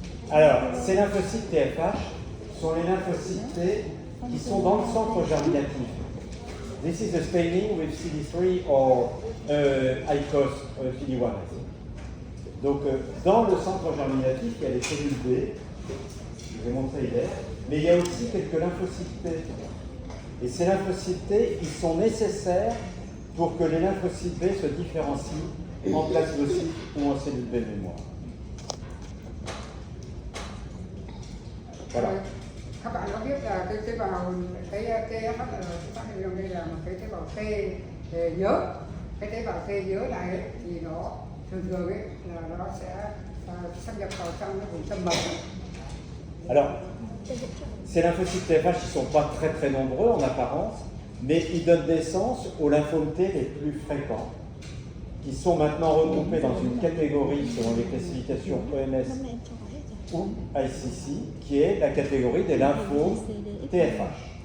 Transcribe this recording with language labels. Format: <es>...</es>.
<fr>Alors, ces lymphocytes TFH sont les lymphocytes T qui sont dans le centre germinatif.</fr> <en>This is the staining with CD3 or ICOS PD1.</en> <fr>Donc, dans le centre germinatif, il y a les cellules B, je vais montrer hier, mais il y a aussi quelques lymphocytes T. Et ces lymphocytes T, ils sont nécessaires pour que les lymphocytes B se différencient en plasmocytes ou en cellules B mémoire. Voilà.</fr> <vi>Các bạn có biết là cái tế bào cái TFH là chúng ta hình dung đây là một cái tế bào T nhớ. Cái tế bào T nhớ này ấy, thì nó thường ấy là nó sẽ xâm nhập vào trong cái vùng tâm mạch.</vi> <fr>Alors, ces lymphocytes TFH ne sont pas très très nombreux en apparence, mais ils donnent naissance aux lymphomes T les plus fréquents, qui sont maintenant regroupés dans une catégorie selon les classifications OMS ou ICC, qui est la catégorie des lymphomes TFH,</fr>